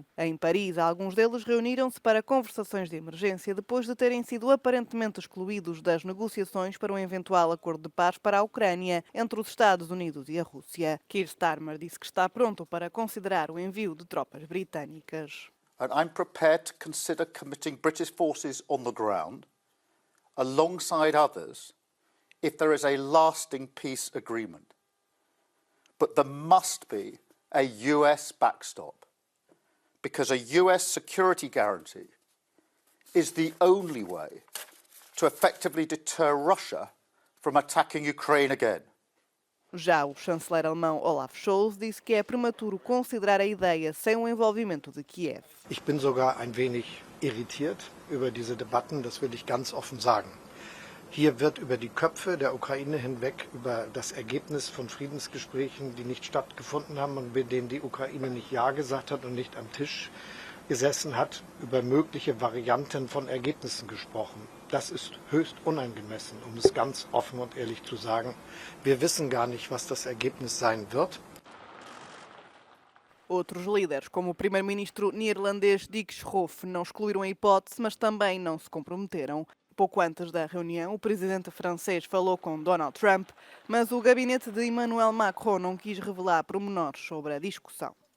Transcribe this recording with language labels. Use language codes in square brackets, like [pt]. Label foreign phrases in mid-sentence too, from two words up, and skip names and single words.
[pt] Em Paris, alguns deles reuniram-se para conversações de emergência depois de terem sido aparentemente excluídos das negociações para um eventual acordo de paz para a Ucrânia entre os Estados Unidos e a Rússia. Keir Starmer disse que está pronto para considerar o envio de tropas britânicas. [en] And I'm prepared to consider committing British forces on the ground alongside others if there is a lasting peace agreement. But there must be a US backstop, because a US security guarantee is the only way to effectively deter Russia from attacking Ukraine again. [pt] Já o chanceler alemão Olaf Scholz disse que é prematuro considerar a ideia sem o envolvimento de Kiev. [de] Ich bin sogar ein wenig irritiert über diese Debatten, das will ich ganz offen sagen. Hier wird über die Köpfe der Ukraine hinweg über das Ergebnis von Friedensgesprächen, die nicht stattgefunden haben und bei denen die Ukraine nicht Ja gesagt hat und nicht am Tisch gesessen hat, über mögliche Varianten von Ergebnissen gesprochen. Das ist höchst unangemessen, um es ganz offen und ehrlich zu sagen. Wir wissen gar nicht, was das Ergebnis sein wird. [pt] Outros líderes, como o primeiro-ministro neerlandês Dick Schoof, não excluíram a hipótese, mas também não se comprometeram. Pouco antes da reunião, o presidente francês falou com Donald Trump, mas o gabinete de Emmanuel Macron não quis revelar pormenores sobre a discussão.